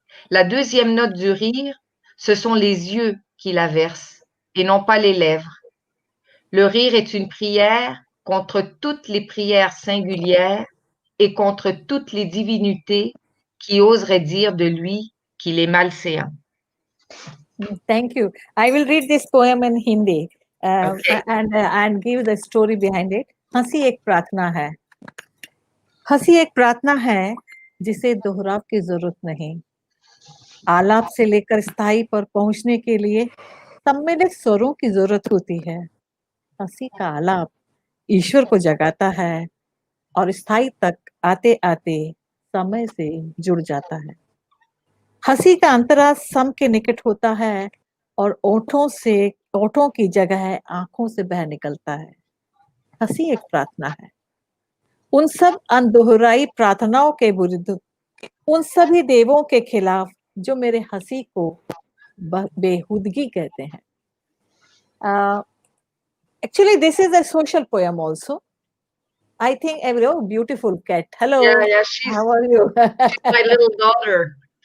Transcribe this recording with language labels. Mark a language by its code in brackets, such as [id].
[fr] La deuxième note du rire, ce sont les yeux qui la versent et non pas les lèvres. Le rire est une prière contre toutes les prières singulières et contre toutes les divinités qui oseraient dire de lui qu'il est malséant. [en] Thank you. I will read this poem in Hindi Okay. and give the story behind it. [hi] हंसी एक प्रार्थना है. हंसी एक प्रार्थना है जिसे दोहराव की जरूरत नहीं. आलाप से लेकर स्थाई पर पहुंचने के लिए सम्मिलित स्वरों की जरूरत होती है. हंसी का आलाप ईश्वर को जगाता है और स्थाई तक आते आते समय से जुड़ जाता है. हंसी का अंतरा सम के निकट होता है और ओठों की जगह आंखों से बह निकलता है. हंसी एक प्रार्थना है. उन सब अनदोहराई प्रार्थनाओं के विरुद्ध, उन सभी देवों के खिलाफ जो मेरे हंसी को बेहुदगी कहते हैं. [en] Actually, this is a social poem also. I think beautiful cat. Hello. Yeah, How are you? she's my little daughter.